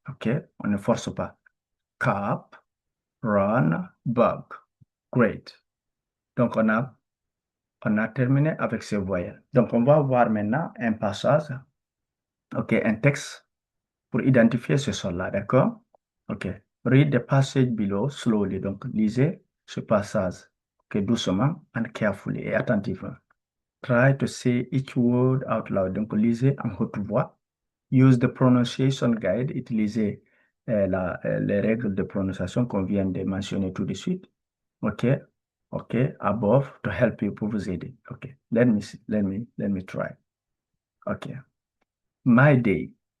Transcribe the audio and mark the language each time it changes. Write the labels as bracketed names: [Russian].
[French] OK? On ne force pas. Cap, run, bug. Great. Donc, on a terminé avec ces voyelles. Donc, on va voir maintenant un passage, OK, un texte pour identifier ce son-là, d'accord? OK. [English] Read the passage below slowly. [French] Donc, lisez ce passage, OK, doucement [English] and carefully [French] et attentivement. [English] Try to say each word out loud. [French] Donc, lisez en haute voix. [English] Use the pronunciation guide. [French] Utilisez les règles de prononciation qu'on vient de mentionner tout de suite. OK? OK? [English] Above to help you [French] pour vous aider. [English] OK. Let me try. OK. My day.